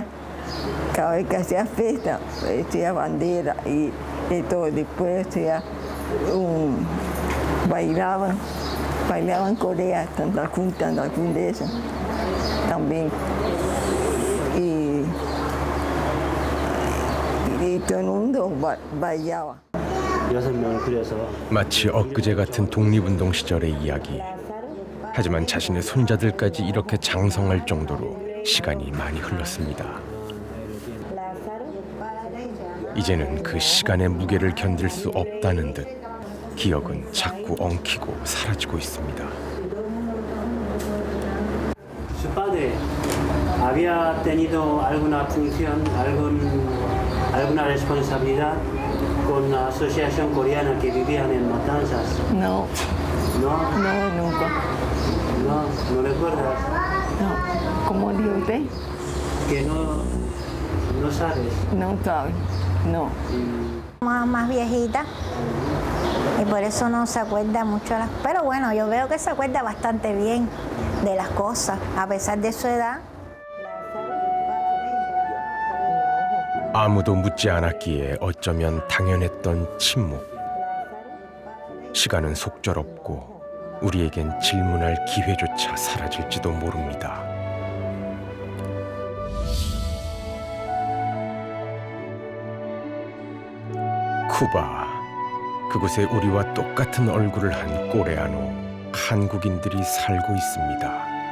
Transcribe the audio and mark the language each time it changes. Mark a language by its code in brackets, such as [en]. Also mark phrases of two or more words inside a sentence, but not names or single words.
[es] Cada vez que hacía fiesta, hacía bandera y todo. Después hacía bailaban Corea, tanta junta de eso también. todo el mundo bailaba. [ko] 6명을 그려서 마치 엊그제 같은 독립운동 시절의 이야기. 하지만 자신의 손자들까지 이렇게 장성할 정도로 시간이 많이 흘렀습니다. 이제는 그 시간의 무게를 견딜 수 없다는 듯 기억은 자꾸 엉키고 사라지고 있습니다. [es] Su padre había tenido alguna función, alguna responsabilidad con la asociación coreana que vivían en Matanzas. No. ¿No? No, nunca. No recuerdas. No. ¿Cómo dijo usted? Que no sabes. No sabe. No. Más viejita y por eso no se acuerda mucho. Pero bueno, yo veo que se acuerda bastante bien de las cosas, a pesar de su edad. [ko] 아무도 묻지 않았기에 어쩌면 당연했던 침묵. 시간은 속절없고 우리에겐 질문할 기회조차 사라질지도 모릅니다. 쿠바, 그곳에 우리와 똑같은 얼굴을 한 코레아노, 한국인들이 살고 있습니다.